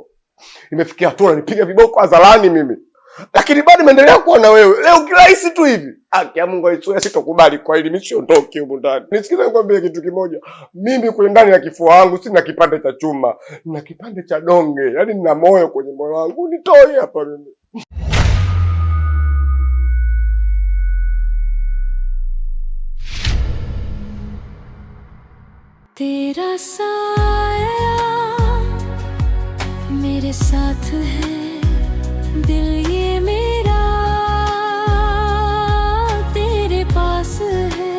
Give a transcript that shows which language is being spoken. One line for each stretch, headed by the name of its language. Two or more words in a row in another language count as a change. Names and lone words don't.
Swahili: Nimefikia hatua nipiga viboko hadharani mimi. Lakini bado nimeendelea kuwa na wewe. Leo kirahisi tu hivi. Haki ya Mungu aisue, sitokubali kwa hili, mimi siondoke huko ndani. Nisikize nikwambie kitu kimoja. Mimi kule ndani ya kifua wangu sina kipande cha chuma, na kipande cha donge. Yaani nina moyo kwenye moyo wangu. Nitoe hapa mimi.
Hindi: तेरा साया मेरे साथ है, दिल ये मेरा तेरे पास है।